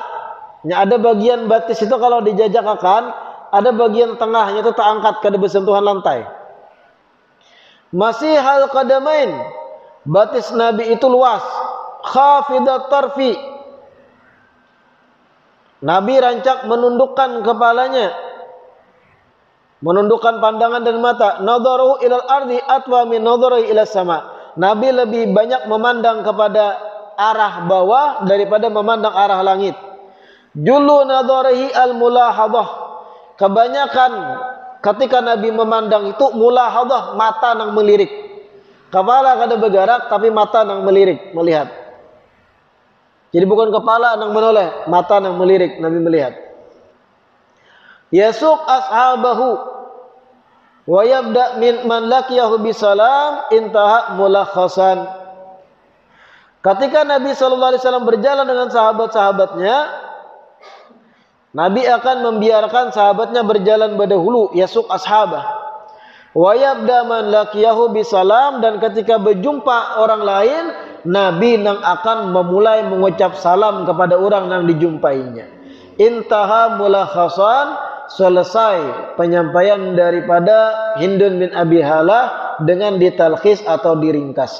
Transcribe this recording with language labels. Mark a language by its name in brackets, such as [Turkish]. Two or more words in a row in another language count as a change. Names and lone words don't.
[Banjar] Ya, ada bagian batis itu kalau dijajakakan, ada bagian tengahnya itu terangkat kada bersentuhan lantai. Masih hal qadamain, batis Nabi itu luas. [Arabic] خافض الطرف, [Banjar] Nabi rancak menundukkan kepalanya, menundukkan pandangan dan mata. [Arabic] نظره إلى الأرض أطول من نظره إلى السماء. [Indonesian] Nabi lebih banyak memandang kepada arah bawah daripada memandang arah langit. [Arabic] جل نظره الملاحظة, [Indonesian] kebanyakan ketika Nabi memandang itu mulahadhah, mata nang melirik. [Banjar] Kepala kada bergerak tapi mata nang melirik, melihat. Jadi bukan kepala nang menoleh, mata nang melirik, Nabi melihat. [Arabic] يسوق أصحابه ويبدأ من لقيه بالسلام، انتهى ملخصا. [Indonesian] Ketika Nabi sallallahu alaihi wasallam berjalan dengan sahabat-sahabatnya, Nabi akan membiarkan sahabatnya berjalan berdahulu, [Arabic] يسوق أصحابه. ويبدأ من لقيه بالسلام, [Banjar] dan ketika berjumpa orang lain, Nabi nang akan memulai mengucap salam kepada orang yang dijumpainya. [Arabic] انتهى ملخصا, [Indonesian] selesai penyampaian daripada Hindun bin Abi Halah dengan ditalkhis atau diringkas.